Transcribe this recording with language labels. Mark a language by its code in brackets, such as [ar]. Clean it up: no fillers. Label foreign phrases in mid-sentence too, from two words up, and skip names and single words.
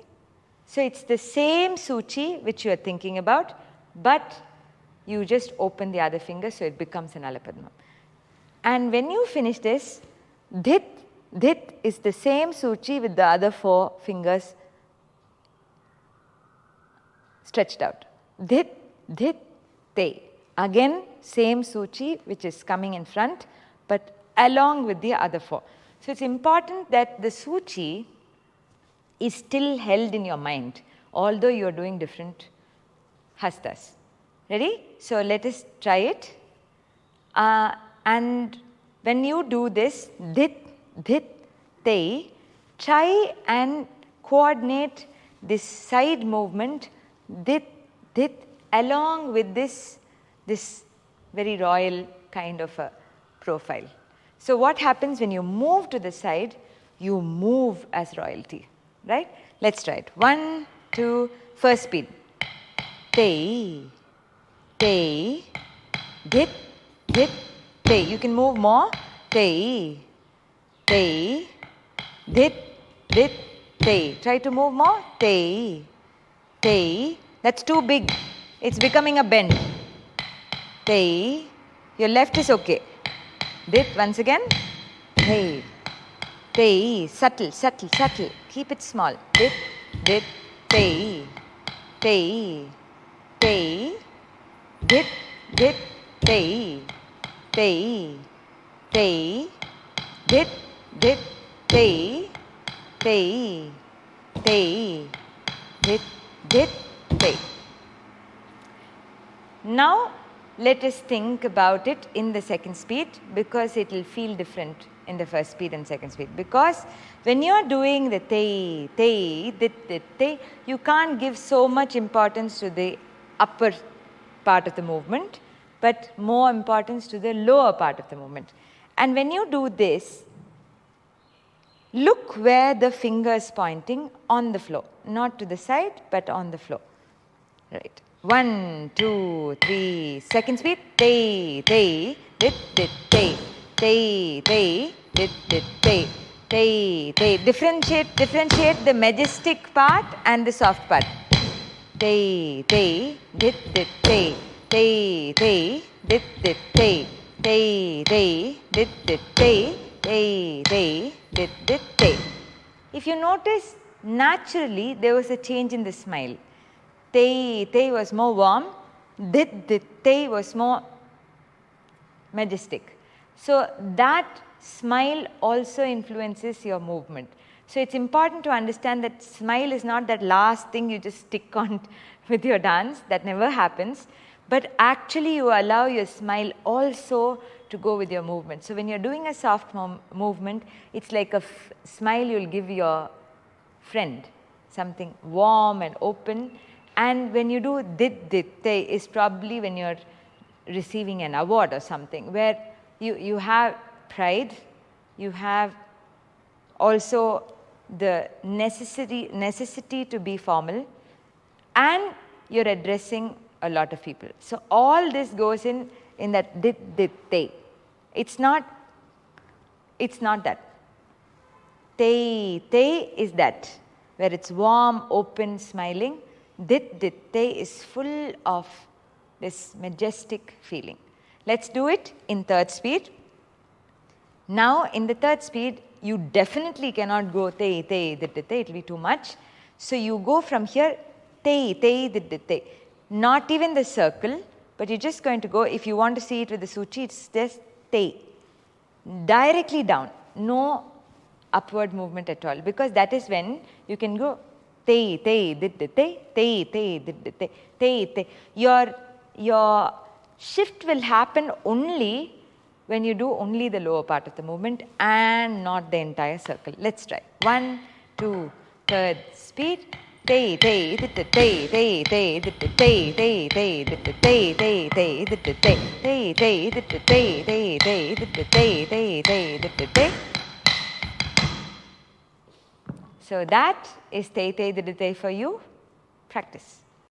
[en] So it's the same Suchi which you are thinking about, but you just open the other finger, so it becomes an Alapadmam. And when you finish this, dhit, dhit is the same Suchi with the other 4 fingers stretched out. Dhit, dhit, te. Again, same Suchi which is coming in front, but along with the other 4. So it's important that the Suchi is still held in your mind, although you are doing different hastas. Ready? So let us try it. And when you do this, dhit, dhit, te, try and coordinate this side movement, dhit, dhit, along with this very royal kind of a profile. So what happens when you move to the side? You move as royalty. right? Let's try it. 1, 2, first speed. Te, te, dit, dit, te. You can move more. Te, te, dit, dit, te. Try to move more. Te, te. That's too big. It's becoming a bend. Te. Your left is okay. Dit once again. Te, te. Subtle, subtle, subtle. Keep it small. Dit, dit, te, te, te. Dit, dit, te, te, te. Dit, dit, te, te, te. Dit, dit, te. Now let us think about it in the second speed, because it will feel different in the first speed and second speed. Because when you are doing the te, te, dit, dit, te, you can't give so much importance to the upper part of the movement, but more importance to the lower part of the movement. And when you do this, look where the finger is pointing on the floor, not to the side, but on the floor. Right. 1, 2, 3, second speed. Te, te, dit, dit, te. Te, te, dit, dit, te. Te, te. Differentiate the majestic part and the soft part. Te, te, dit, dit, te. Te, te, dit, dit, te. Te, te, dit, dit, te. Te, te, dit, dit, te. If you notice, naturally there was a change in the smile. Te, te was more warm. Dit, dit, te was more majestic. So that smile also influences your movement. So it's important to understand that smile is not that last thing you just stick on with your dance. That never happens. But actually you allow your smile also to go with your movement. So when you're doing a soft movement, it's like a smile you'll give your friend, something warm and open. And when you do dit, dit, te is probably when you're receiving an award or something, where you have pride, you have also the necessity to be formal, and you're addressing a lot of people. So all this goes in that dit, dit, te. It's not that. Te, te is that, where it's warm, open, smiling. Dit, dit, te is full of this majestic feeling. Let's do it in third speed. Now in the third speed, you definitely cannot go te, te, dit, dit, te. It will be too much. So you go from here, te, te, dit, dit, te. Not even the circle, but you're just going to go, if you want to see it with the suchi, it's just te. Directly down. No upward movement at all, because that is when you can go te, te, dit, dit, te, te, te, dit, dit, te, te, te. Your shift will happen only when you do only the lower part of the movement and not the entire circle. Let's try. 1, 2, third speed. Te, te, dit, dit, te, te, te, dit, dit, te, te, te, dit, dit, te, te, te, dit, dit, te, te, te, dit, dit, te, te, te, dit, dit, te, te, te, dit, dit, te. So that is te, te, dit, dit, te for you. Practice.